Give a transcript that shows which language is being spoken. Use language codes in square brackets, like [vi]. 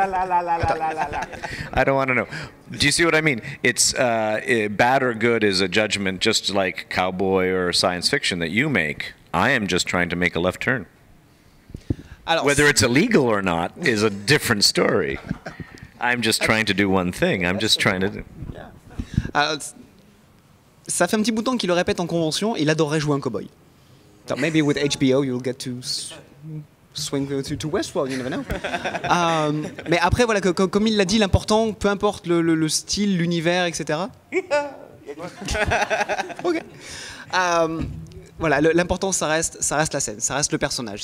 [en] I don't want to know. Do you see what I mean? It's bad or good is a judgment, just like cowboy or science fiction that you make. I am just trying to make a left turn. Alors, whether it's illegal or not is a different story. I'm just trying to do one thing. I'm just trying to do... [fr] Alors, ça fait un petit bout de temps qu'il le répète en convention. Il adorerait jouer un cowboy. [en] So maybe with HBO you'll get to swing to Westworld, you never know. [fr] Mais après, voilà, comme il l'a dit, l'important, peu importe le style, l'univers, etc. Ok. Voilà, l'important, ça reste la scène, ça reste le personnage.